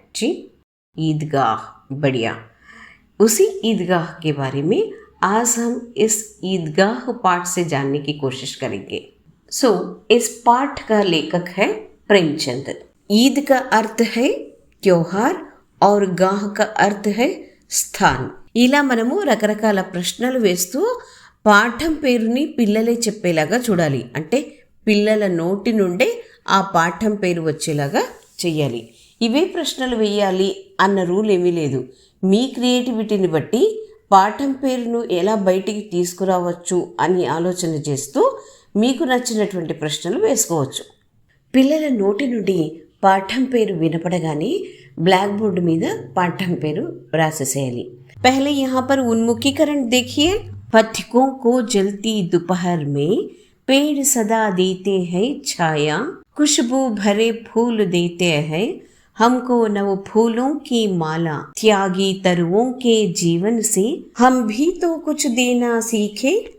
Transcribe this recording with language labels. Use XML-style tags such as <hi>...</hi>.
<hi>जी, ईदगाह. बढ़िया. उसी ईदगाह के बारे में आज हम इस ईदगाह पाठ से जानने की कोशिश करेंगे. सो इस पाठ का लेखक है प्रेमचंद. ईद का अर्थ है त्योहार और गाह का अर्थ है స్థాన్.</hi> <te>ఇలా మనము రకరకాల ప్రశ్నలు వేస్తూ పాఠం పేరుని పిల్లలే చెప్పేలాగా చూడాలి. అంటే పిల్లల నోటి నుండే ఆ పాఠం పేరు వచ్చేలాగా చెయ్యాలి. ఇవే ప్రశ్నలు వేయాలి అన్న రూల్ ఏమీ లేదు. మీ క్రియేటివిటీని బట్టి పాఠం పేరును ఎలా బయటికి తీసుకురావచ్చు అని ఆలోచన చేస్తూ మీకు నచ్చినటువంటి ప్రశ్నలు వేసుకోవచ్చు. పిల్లల నోటి నుండి పాఠం పేరు వినపడగానే ब्लैक बोर्ड మీద पाठम पेरू रासेसेयाली.</te> <hi>पहले यहाँ पर उन्मुखीकरण देखिए. पथिकों को जलती दोपहर में पेड़ सदा देते हैं छाया, खुशबू भरे फूल देते हैं हमको नव फूलों की माला, त्यागी तरुओं के जीवन से हम भी तो कुछ देना सीखे.</hi>